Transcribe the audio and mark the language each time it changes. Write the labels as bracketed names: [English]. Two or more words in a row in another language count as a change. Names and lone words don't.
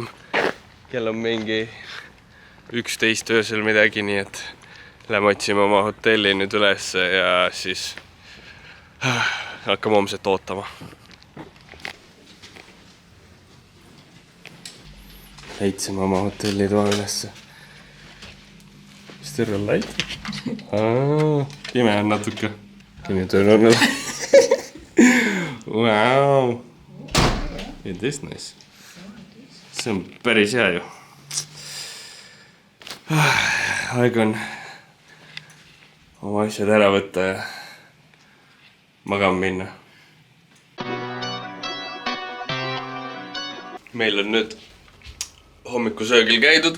[Estonian] Kell on mingi 11 öösel midagi, nii et lähme otsime oma hotelli nüüd üles ja siis hakkame homset ootama. Leidsime oma hotelli toa ülesse. [English] Still a light? [Estonian] Pime on natuke. [English] Can you turn on it? Wow! It is nice. [Estonian] See on päris hea ju. Aeg on oma asjad ära võtta ja magama minna. Meil on nüüd hommikusöögil käidud.